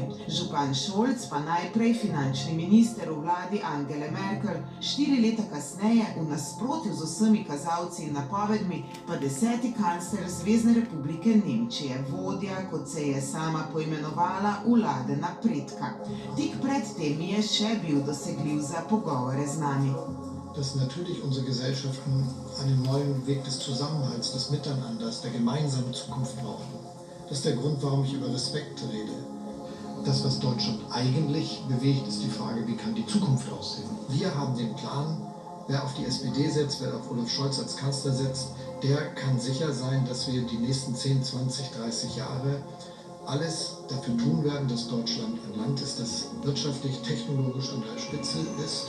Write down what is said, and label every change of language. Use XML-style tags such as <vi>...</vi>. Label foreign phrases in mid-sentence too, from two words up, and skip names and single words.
<sl>Župan Scholz pa najprej finančni minister v vladi Angele Merkel, 4 leta kasneje, v nasprotju z vsemi kazalci in napovedmi, pa 10. kancler Zvezne republike Nemčije, vodja, kot se je sama poimenovala, vlade napredka. Tik pred tem je še bil dosegljiv za pogovore z nami.</sl> <de>Dass natürlich unsere Gesellschaften einen neuen Weg des Zusammenhalts, des Miteinanders, der gemeinsamen Zukunft brauchen. Das ist der Grund, warum ich über Respekt rede. Das, was Deutschland eigentlich bewegt, ist die Frage, wie kann die Zukunft aussehen. Wir haben den Plan, wer auf die SPD setzt, wer auf Olaf Scholz als Kanzler setzt, der kann sicher sein, dass wir die nächsten 10, 20, 30 Jahre alles dafür tun werden, dass Deutschland ein Land ist, das wirtschaftlich, technologisch an der Spitze ist.</de>